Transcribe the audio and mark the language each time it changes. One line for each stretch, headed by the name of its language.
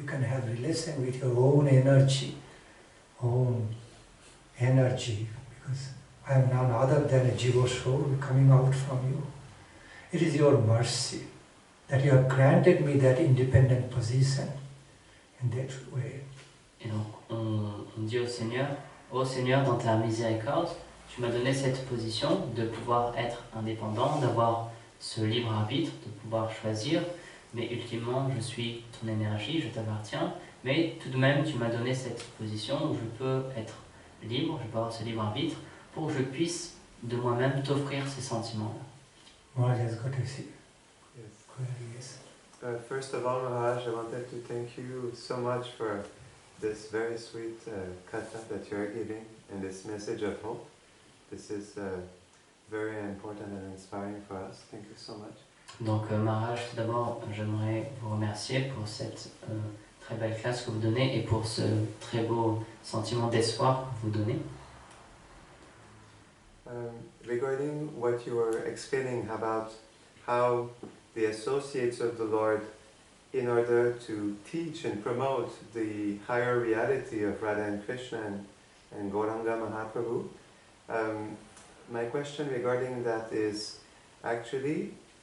English: You can have relation with your own energy, because I am none other than a jiva soul coming out from you. It is your mercy that you have granted me that independent position in that way.
French: Et donc on dit au Seigneur, ô Seigneur, dans ta miséricorde, tu m'as donné cette position de pouvoir être indépendant, d'avoir ce libre arbitre, de pouvoir choisir, mais ultimement je suis ton énergie, je t'appartiens, mais tout de même tu m'as donné cette position où je peux être libre, je peux avoir ce libre arbitre, pour que je puisse de moi-même t'offrir ces sentiments-là.
English: Maharaj has got to see. Yes. First of all, Maharaj, I wanted to thank you so much for this very sweet katha that you are giving and this message of hope. This is very important and inspiring for us. Thank you so much.
French: Donc Maharaj, tout d'abord, j'aimerais vous remercier pour cette très belle classe que vous donnez et pour ce très beau sentiment d'espoir que vous donnez.
English: Regarding what you were explaining about how the associates of the Lord, in order to teach and promote the higher reality of Radha and Krishna and Gauranga Mahaprabhu, my question regarding that is, actually,